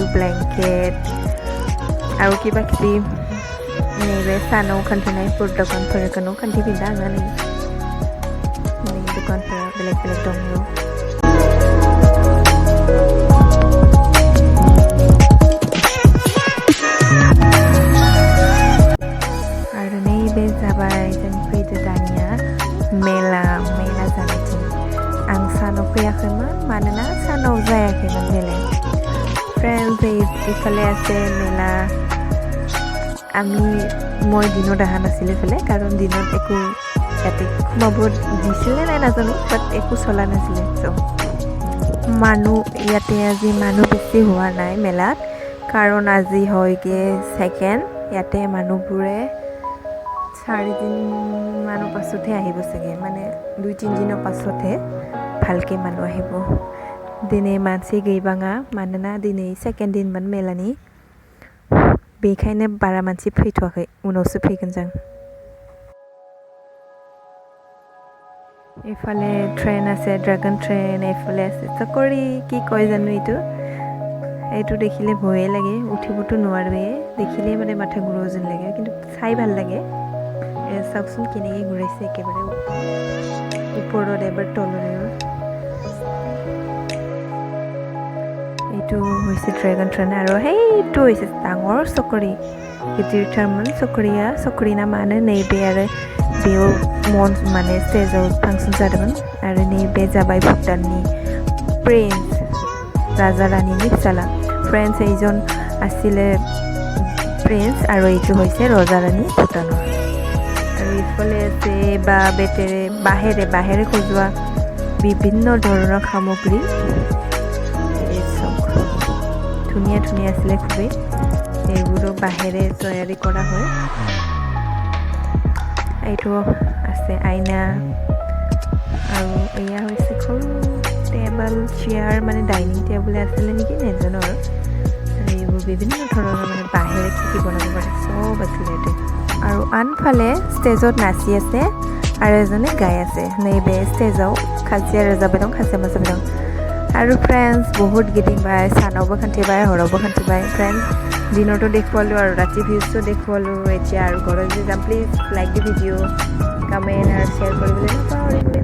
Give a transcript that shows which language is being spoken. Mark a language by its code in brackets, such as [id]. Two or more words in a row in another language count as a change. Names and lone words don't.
[as] ব্লেংকেট আৰু কিবা কিবি [brx] नैबे सानाव खोन्थानायफोर दखानफोरखौनो खोन्थिफिनदा आङो नै दखानफोरा बेलेग बेलेग दङ आरो नैबे जाबाय जों फैदो दानिया मेला जानायथिं आं सानाव फैयाखैमोन मानोना सानाव जायाखैमोन मेलाया फ्रेन्ड्स इफाले আছে मेला [as] মই দিনত অহা নাছিলোঁ এইফালে কাৰণ দিনত একো ইয়াতে সোমাব দিছিলে নাই নাজানো বাট একো চলা নাছিলে ইয়াতে আজি মানুহ বেছি হোৱা নাই মেলাত কাৰণ আজি হয়গৈ ছেকেণ্ড ইয়াতে মানুহবোৰে 4 দিনমানৰ পাছতহে আহিব চাগে মানে 2-3 দিনৰ পাছতহে ভালকৈ মানুহ আহিব [brx] दिनै मानसि गैबाङा मानोना दिनै सेकेन्ड दिनमोन मेलानि बेखायनो बारा मानसि फैथ'वाखै उनावसो फैगोन जों [as] এইফালে ট্ৰেইন আছে ড্ৰাগন ট্ৰেইন এইফালে আছে চকৰি কি কয় জানো এইটো দেখিলে ভয়ে লাগে উঠিবতো নোৱাৰোৱে দেখিলে মানে মাথা ঘূৰাও যেন লাগে কিন্তু চাই ভাল লাগে চাওকচোন কেনেকৈ ঘূৰাইছে একেবাৰে ওপৰত এবাৰ তললৈ এইটো হৈছে ড্ৰেগন ট্ৰেইন আৰু সেইটো হৈছে ডাঙৰ চকৰি [brx] गिदिरथारमोन चकरिना मानो नैबे आरो बेयाव माने स्टेजाव फांसन जादोंमोन आरो नैबे जाबाय भुटाननि प्रिन्स राजा रानीनि फिसाला [as] ফ্ৰেণ্ডছ এইজন আছিলে প্ৰিন্স আৰু এইটো হৈছে ৰজা ৰাণী ভূটানৰ আৰু ইফালে আছে বাঁহেৰে সজোৱা বিভিন্ন ধৰণৰ সামগ্ৰী এই চব ধুনীয়া আছিলে খুবেই এইবোৰো বাঁহেৰে তৈয়াৰী কৰা হয় এইটো আছে আইনা আৰু এয়া হৈছে সৰু টেবল চেয়াৰ মানে ডাইনিং টেবুল আছিলে নেকি নাজানো আৰু এইবোৰ বিভিন্ন ধৰণৰ মানে বাঁহেৰে কি বনাব পাৰে চব আছিলে ইয়াতে আৰু আনফালে ষ্টেজত নাচি আছে আৰু এজনে গাই আছে [brx] नैबे स्टेजाव खासिया रोजाबाय दं खासिया मोसाबाय दं आरो फ्रेन्ड्स बहुत गिदिंबाय सानावबो खान्थिबाय हरावबो खान्थिबाय फ्रेन्ड्स दिनरतो देखुवालो आरो राति भिउजो देखुवालो [as] এতিয়া আৰু ঘৰত যে যাম [en] please like the video' [as] কমেণ্ট আৰু শ্বেয়াৰ কৰিবলৈ নাপাহৰিব